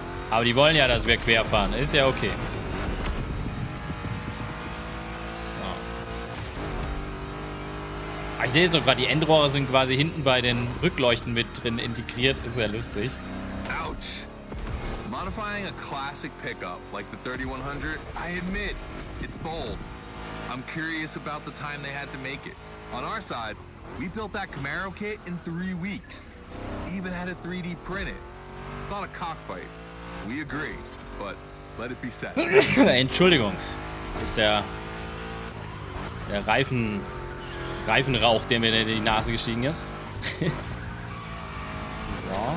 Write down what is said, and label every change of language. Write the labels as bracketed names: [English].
[German] Aber die wollen ja, dass wir quer fahren. Ist ja okay. So. Ah, ich sehe jetzt auch gerade, die Endrohre sind quasi hinten bei den Rückleuchten mit drin integriert. Ist ja lustig. [English] Ouch. Modifying a classic pickup like the 3100, I admit, it's bold. I'm curious about the time they had to make it. On our side, we built that Camaro kit in 3 weeks. Even had a 3D printed. It's not a cockfight. We agree, but let it be said. [German] Entschuldigung. Das ist der Reifenrauch, der mir in die Nase gestiegen ist. So. So.